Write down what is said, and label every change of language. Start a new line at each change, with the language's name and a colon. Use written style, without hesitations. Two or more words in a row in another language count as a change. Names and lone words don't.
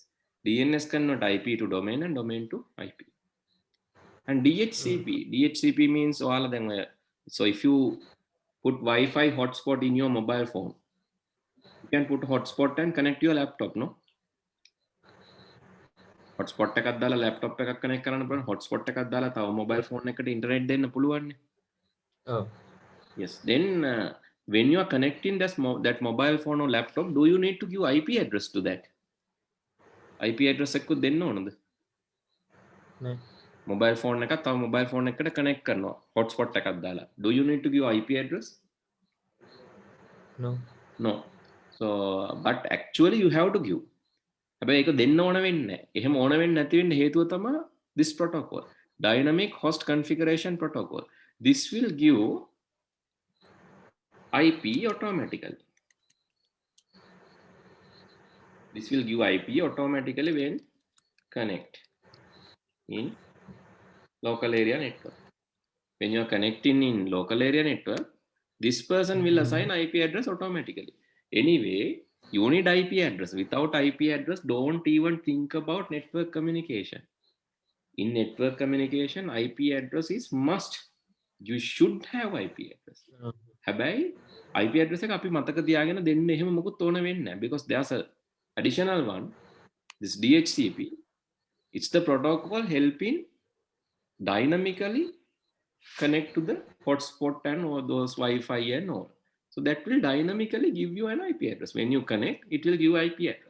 English: DNS convert IP to domain and domain to IP. And DHCP means all of them. So if you put Wi-Fi hotspot in your mobile phone, you can put hotspot and connect your laptop, no?
Sinhala: hotspot එකක් දාලා laptop එකක් connect කරන්න පුළුවන් hotspot එකක් දාලා තව
English: mobile phone
Sinhala: එකට internet දෙන්න පුළුවන් නේ.
English: Oh. Yes, then when you are connecting that mobile phone or laptop, do you need to give IP address to that? IP address
Sinhala: එකකුත් දෙන්න ඕනද?
English: No. Mobile phone
Sinhala: එකක් තව
English: mobile phone
Sinhala: එකකට connect කරනවා hotspot එකක් දාලා.
English: Do you need to give IP address? No. No. So but actually you have to give.
Sinhala: හැබැයි ඒක දෙන්න ඕන වෙන්නේ නැහැ. එහෙම ඕන වෙන්නේ නැති වෙන්න හේතුව තමයි
English: this protocol, dynamic host configuration protocol. This will give IP automatically. This will give IP automatically when connect in local area network. When you are connecting in local area network, this person will assign IP address automatically. Anyway, you need IP address. Without IP address, don't even think about network communication. In network communication, IP address is must. You should have IP address.
Sinhala: හැබැයි
English: IP address
Sinhala: එක අපි මතක තියාගෙන දෙන්න එහෙම මොකුත් ඕන වෙන්නේ නැහැ
English: because there's a additional one, this DHCP. It's the protocol helping dynamically connect to the hotspot and all those Wi-Fi and all. So that will dynamically give you an IP address. When you connect, it will give IP address.